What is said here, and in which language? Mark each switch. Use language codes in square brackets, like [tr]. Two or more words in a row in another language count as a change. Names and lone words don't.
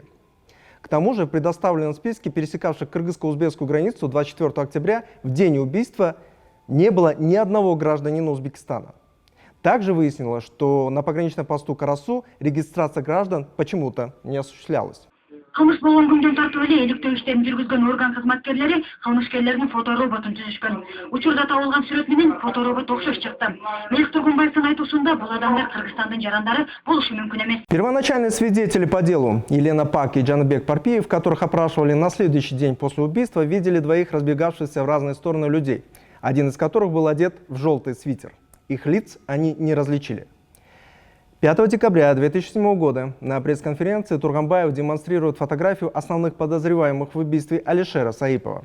[ru] К тому же предоставленном списке пересекавших кыргызско-узбекскую границу 24 октября в день убийства не было ни одного гражданина Узбекистана. Также выяснилось, что на пограничном посту Карасу регистрация граждан почему-то не осуществлялась. [ky] Кылмыш болгон күндөн тартып эле иликтөө иштерин жүргүзгөн орган кызматкерлери кылмышкерлердин фотороботун түзүшкөн. Учурда табылган сүрөт менен фоторобот окшош чыкты. Мелик Тургунбаевдин айтуусунда бул адамдар Кыргызстандын жарандары болушу мүмкүн эмес. [ru] Первоначальные свидетели по делу Елена Пак и Джаныбек Парпиев, которых опрашивали на следующий день после убийства, видели двоих разбегавшихся в разные стороны людей, один из которых был одет в желтый свитер. Их лиц они не различили. 5 декабря 2007 года на пресс-конференции Тургунбаев демонстрирует фотографию основных подозреваемых в убийстве Алишера Саипова.